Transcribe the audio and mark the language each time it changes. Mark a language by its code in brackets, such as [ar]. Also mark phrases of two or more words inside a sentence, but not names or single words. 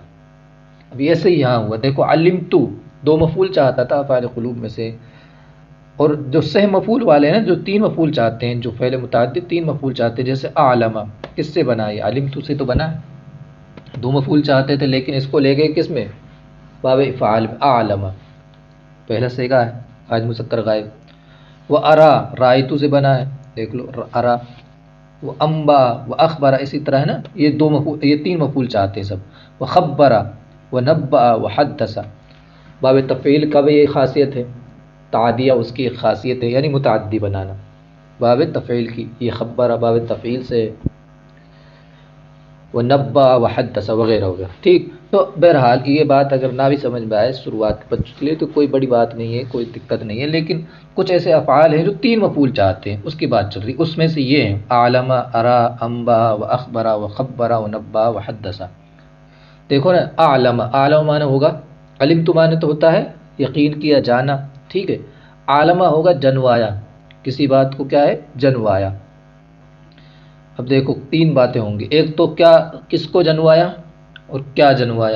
[ur] اب ایسے ہی یہاں ہوا, دیکھو علمتو دو مفعول چاہتا تھا افعال قلوب میں سے, اور جو سہ مفعول والے ہیں جو تین مفعول چاہتے ہیں, جو فعل متعدی تین مفعول چاہتے ہیں, جیسے اعلم کس سے بنا, یہ علمتو سے تو بنا, دو مفعول چاہتے تھے لیکن اس کو لے گئے کس میں, باب افعال میں, اعلم پہلا سیگا ہے آج مذکر غائب. وہ ارا رائتو سے بنا ہے, دیکھ لو ارا. وہ [ar] امبا و اخبارہ [ur] اسی طرح ہے نا, یہ دو مفعول, یہ تین مفعول چاہتے ہیں سب. وہ [ar] خبرہ و نبأ و حدث, [ur] باب تفعیل کا بھی یہ خاصیت ہے, تعدیہ اس کی ایک خاصیت ہے, یعنی متعدی بنانا. باب تفعیل کی یہ خبرہ باب تفعیل سے, وہ [ar] نبأ و حدث [ur] وغیرہ وغیرہ, ٹھیک. تو بہرحال یہ بات اگر نہ بھی سمجھ میں آئے شروعات کے بچوں کے لیے تو کوئی بڑی بات نہیں ہے, کوئی دقت نہیں ہے. لیکن کچھ ایسے افعال ہیں جو تین مفعول چاہتے ہیں, اس کی بات چل رہی. اس میں سے یہ ہیں اعلم, ارا, [ar] انبا و اخبرا و خبرا و نبا و حدثا. [ur] دیکھو نا, اعلم, اعلم معنی ہوگا, علمت معنی تو ہوتا ہے یقین کیا, جانا, ٹھیک ہے. عالمہ ہوگا جنوایا, کسی بات کو کیا ہے جنوایا. اب دیکھو تین باتیں ہوں گی, ایک تو کیا کس کو جنوایا اور کیا جنوایا.